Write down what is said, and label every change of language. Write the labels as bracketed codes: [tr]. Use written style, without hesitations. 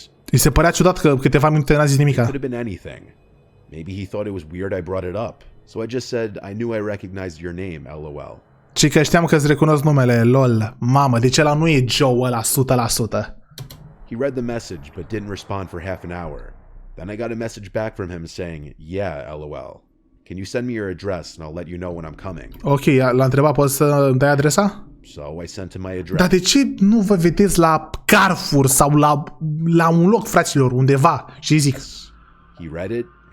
[ro] Îi se părea ciudat că câteva minute n-a zis nimica. [en] Maybe he thought it was weird I brought it up. So I just said I knew I recognized your name, LOL. [ro] Și că știam că îți recunosc numele, lol. Mamă, deci ăla nu e Joe ăla 100%. [en] He read the message but didn't respond for half an hour. Then I got a message back from him saying, yeah, LOL. Can you send me your address and I'll let you know when I'm coming? [ro] Ok, l-a întrebat, poți să îmi dai adresa? [en] So I sent him my address. [ro] Dar de ce nu vă vedeți la Carrefour sau la un loc, fraților, undeva? Și zic. [en] He read it.